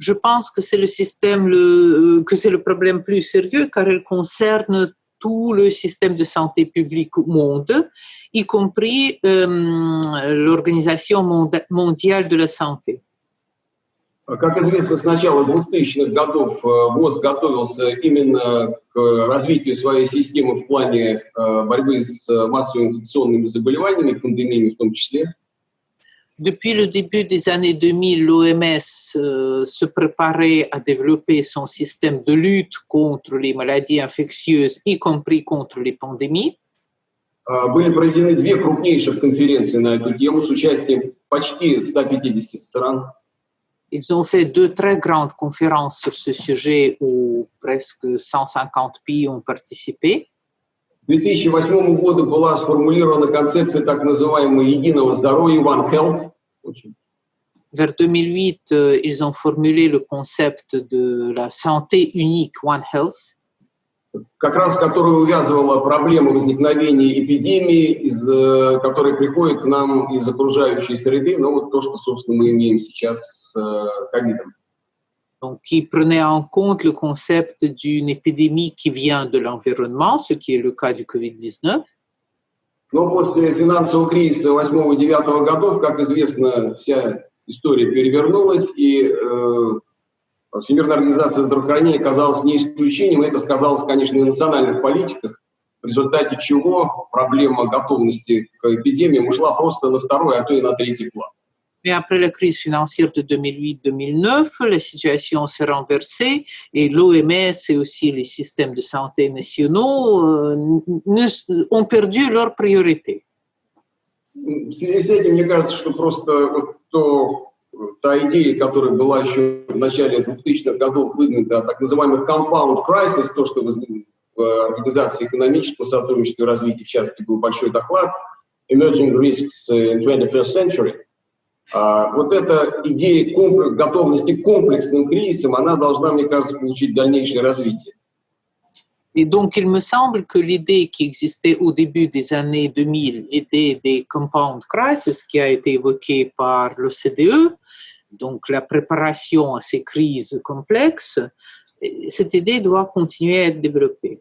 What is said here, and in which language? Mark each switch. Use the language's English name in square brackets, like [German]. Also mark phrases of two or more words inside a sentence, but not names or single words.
[French] Je pense que c'est le problème plus sérieux car il concerne tout le système de santé publique au monde, y compris l'Organisation mondiale de la santé. [Russian] Как известно, с начала 2000-х годов ВОЗ готовился именно к развитию своей системы в плане борьбы с массовыми инфекционными заболеваниями, пандемиями в том числе. [French] Depuis le début des années 2000, l'OMS se préparait à développer son système de lutte contre les maladies infectieuses, y compris contre les pandémies. [Russian] Были проведены две крупнейших конференции на эту тему с участием почти 150 стран. [French] Ils ont fait 2 très grandes conférences sur ce sujet où presque 150 pays ont participé. [Russian] К 2008 году была сформулирована концепция так называемого единого здоровья, [English] One Health. [French] Vers 2008, ils ont formulé le concept de la santé unique, [English] One Health. [Russian] Как раз которая увязывала проблемы возникновения эпидемии, которые приходят к нам из окружающей среды, ну вот то, что, собственно, мы имеем сейчас с ковидом. [French] Donc, qui prenait en compte le concept d'une épidémie qui vient de l'environnement, ce qui est le cas du COVID-19. [Russian] Но после финансового кризиса 2008 и 2009 годов, как известно, вся история перевернулась, и Всемирная организация здравоохранения оказалась не исключением, и это сказалось, конечно, и в национальных политиках, в результате чего проблема готовности к эпидемиям ушла просто на второй, а то и на третий план. [French] Mais après la crise financière de 2008-2009, la situation s'est renversée et l'OMS et aussi les systèmes de santé nationaux ont perdu leur priorité. [Russian] В связи с этим, мне кажется, что просто та идея, которая была еще в начале 2000-х годов выдвинута, о так называемых [English] compound crisis, [Russian] то, что в Организации экономического сотрудничества и развития, в частности, был большой доклад Emerging Risks in 21st Century. Вот эта идея готовности к комплексным кризисам, она должна, мне кажется, получить дальнейшее развитие. [French] Et donc, il me semble que l'idée qui existait au début des années 2000, l'idée des [English] compound crises [French] qui a été évoquée par l'OCDE, donc la préparation à ces crises complexes, cette idée doit continuer à être développée.